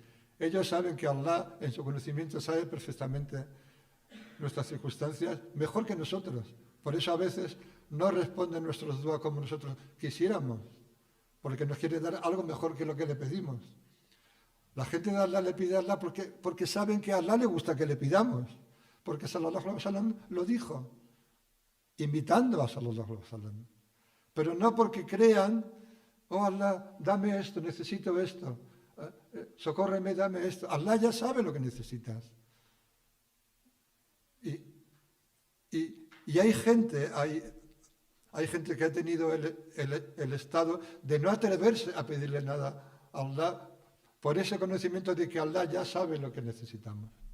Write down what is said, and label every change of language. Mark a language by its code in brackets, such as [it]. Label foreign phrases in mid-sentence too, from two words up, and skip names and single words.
[es] Ellos saben que Allah, en su conocimiento, sabe perfectamente nuestras circunstancias mejor que nosotros. Por eso a veces no responden nuestros dua como nosotros quisiéramos, porque nos quiere dar algo mejor que lo que le pedimos. La gente de Allah le pide a Allah porque saben que a Allah le gusta que le pidamos, porque [ar] صلى الله عليه وسلم [es] lo dijo, invitando a [ar] صلى الله عليه وسلم. [es] Pero no porque crean, oh Allah, dame esto, necesito esto, socórreme, dame esto. Allah ya sabe lo que necesitas. Y hay gente que ha tenido el estado de no atreverse a pedirle nada a Allah por ese conocimiento de que Allah ya sabe lo que necesitamos.